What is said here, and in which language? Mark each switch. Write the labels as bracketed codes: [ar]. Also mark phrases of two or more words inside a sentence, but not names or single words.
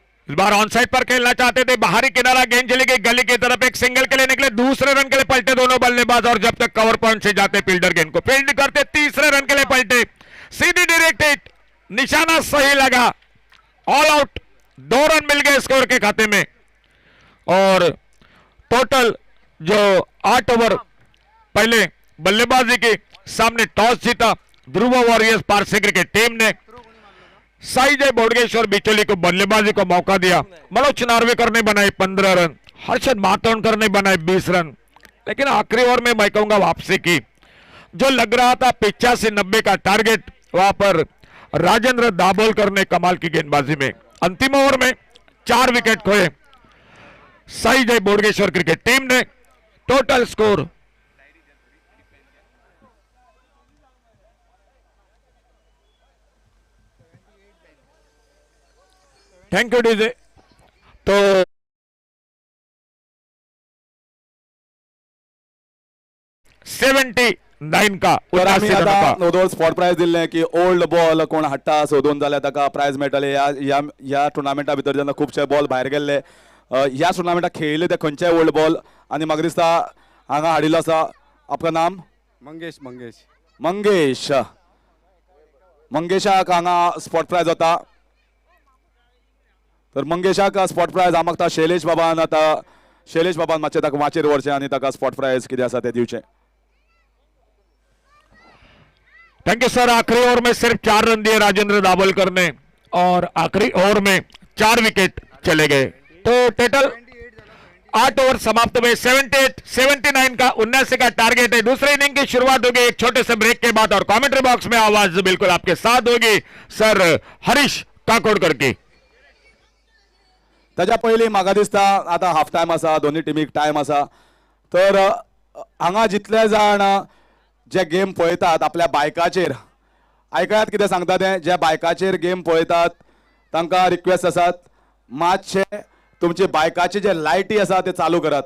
[hi] इस बार [en] on side [hi] पर खेलना चाहते थे, बाहरी किनारा, गेंद चली गई गली की तरफ, एक सिंगल के लिए निकले, दूसरे रन के लिए पलटे दोनों बल्लेबाज और जब तक [en] cover point [hi] से जाते फील्डर गेंद को फील्ड करते, तीसरे रन के लिए पलटे, सीधी [en] direct hit, [hi] निशाना सही लगा, [en] all out, [hi] 2 रन मिल गए स्कोर के खाते में। और टोटल जो 8 ओवर पहले बल्लेबाजी के सामने टॉस जीता ध्रुव वॉरियर्स पारसी क्रिकेट टीम ने साई जय बोडगेश्वर बिचोली को बल्लेबाजी को मौका दिया। मनोज नार्वेकर ने बनाए 15 रन, हर्षद मातोंडकर ने बनाए 20 रन, लेकिन आखिरी ओवर में मैं कहूंगा वापसी की जो लग रहा था 85-90 का टारगेट, वहां पर राजेंद्र दाभोलकर ने कमाल की गेंदबाजी में अंतिम ओवर में 4 विकेट खोए साई जय बोडगेश्वर क्रिकेट टीम ने। [en] total score thank you DJ. [hi] तो 79 का [mr] तर आम्ही 79 आता [hi] रनों का [kok] दोन [en] spot prize [kok] दिले की [en] old ball [kok] कोण हाडटा सोदून जाल्यार ताका प्राइज मेळटले। या टुर्नामेंटा भितर जेन्ना खुबशे बॉल भायर गेल्ले, ह्या टुर्नामेंटाक खेळिल्ले ते खंयचेय [en] old ball [kok] आनी म्हाका दिसता हांगा हाडिल्लो आसा। [hi] आपका नाम? मंगेश मंगेश मंगेश। [kok] मंगेशाक हांगा [en] spot prize [kok] वता। तर मंगेशाक [en] spot prize [kok] हांव मागता शैलेश बाबान मातशें ताका वाचेर व्हरचें आनी ताका [en] spot prize [kok] कितें आसा तें दिवचें। [en] thank you sir. [hi] आखिरी ओवर में सिर्फ 4 रन दिए राजेंद्र दाभोलकर ने और आखिरी ओवर में 4 विकेट चले गए। तो टोटल 8 ओवर समाप्त हुए। 79 का 79 का टारगेट है। दूसरे इनिंग की शुरुआत होगी एक छोटे से ब्रेक के बाद और कमेंट्री बॉक्स में आवाज बिल्कुल आपके साथ होगी सर हरीश काकोडकर की। [kok] ताच्या पयलीं म्हाका दिसता आतां [en] half time [kok] आसा, दोन्ही टिमीक टायम आसा, तर हांगा जितले जाण जे गेम पळयतात आपल्या बायकाचेर, आयकयात कितें सांगता तें, जे बायकाचेर गेम पळयतात तांकां रिक्वेस्ट आसात मातशे तुमचे बायकाचे जे लायटी आसा ते चालू करात।